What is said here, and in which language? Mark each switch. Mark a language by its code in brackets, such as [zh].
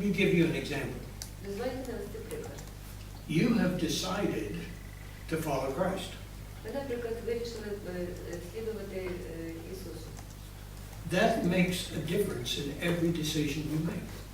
[en] Let me give you an example. [uk] Дозвольте навести приклад. [en] You have decided to follow Christ. [uk] Ви, наприклад, вирішили слідувати Ісусу. [en] That makes a difference in every decision you make.